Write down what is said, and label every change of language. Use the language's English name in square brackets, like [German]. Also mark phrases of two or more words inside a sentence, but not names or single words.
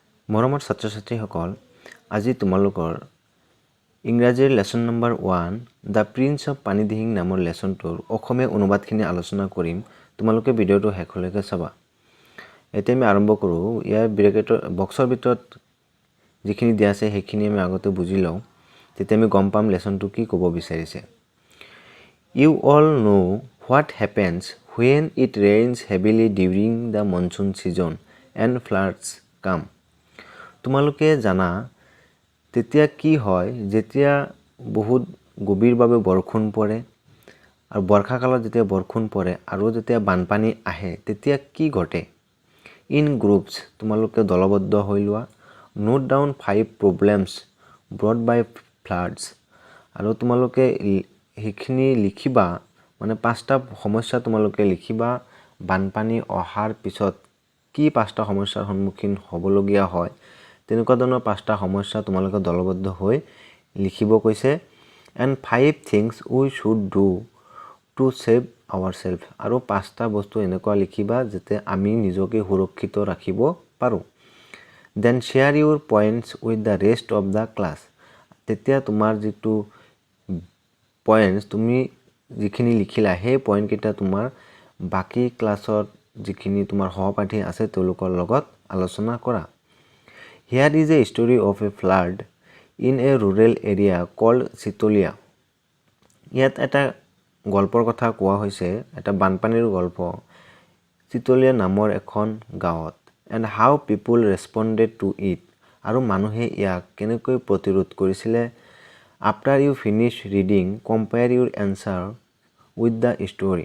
[Assamese] মৰমৰ ছাত্ৰ-ছাত্ৰীসকল, আজি তোমালোকৰ ইংৰাজীৰ [English] lesson number [Assamese] 1 দ্য প্ৰিন্স অফ পানীদিহিং নামৰ লেসনটোৰ অসমীয়া অনুবাদখিনি আলোচনা কৰিম। তোমালোকে ভিডিঅ'টো শেষলৈকে চাবা। এতিয়া আমি আৰম্ভ কৰোঁ। ইয়াৰ ব্ৰেকেটৰ বক্সৰ ভিতৰত যিখিনি দিয়া আছে সেইখিনি আমি আগতে বুজি লওঁ, তেতিয়া আমি গম পাম লেসনটো কি ক'ব বিচাৰিছে। [English] You all know what happens when it rains heavily during the monsoon season and floods come. [Assamese] তোমালোকে জানা তেতিয়া কি হয় যেতিয়া বহুত গভীৰভাৱে বৰষুণ পৰে আৰু বৰ্ষাকালত যেতিয়া বৰষুণ পৰে আৰু যেতিয়া বানপানী আহে তেতিয়া কি ঘটে। [English] in groups [Assamese] তোমালোকে দলবদ্ধ হৈ লোৱা। [English] note down 5 problems brought by floods [Assamese] আৰু তোমালোকে সেইখিনি লিখিবা, মানে 5টা সমস্যা তোমালোকে লিখিবা। বানপানী অহাৰ পিছত কি 5টা সমস্যাৰ সন্মুখীন হ'বলগীয়া হয়, তেনেকুৱা ধৰণৰ 5টা সমস্যা তোমালোকে দলবদ্ধ হৈ লিখিব কৈছে। [English] and 5 things we should do to save our self [Assamese] আৰু 5টা বস্তু এনেকুৱা লিখিবা যাতে আমি নিজকে সুৰক্ষিত ৰাখিব পাৰোঁ। [English] then share your points with the rest of the class. [Assamese] তেতিয়া তোমাৰ যিটো পইণ্টছ তুমি যিখিনি লিখিলা সেই পইণ্টকেইটা তোমাৰ বাকী ক্লাছত যিখিনি তোমাৰ সহপাঠী আছে তেওঁলোকৰ লগত আলোচনা কৰা। [English] Here is a story of a flood in a rural area called চিতলীয়া। [Assamese] ইয়াত এটা গল্পৰ কথা কোৱা হৈছে, এটা বানপানীৰ গল্প চিতলীয়া নামৰ এখন গাঁৱত। [English] and how people responded to it [Assamese] আৰু মানুহে ইয়াক কেনেকৈ প্ৰতিৰোধ কৰিছিলে। [English] after you finish reading compare your answer with the story.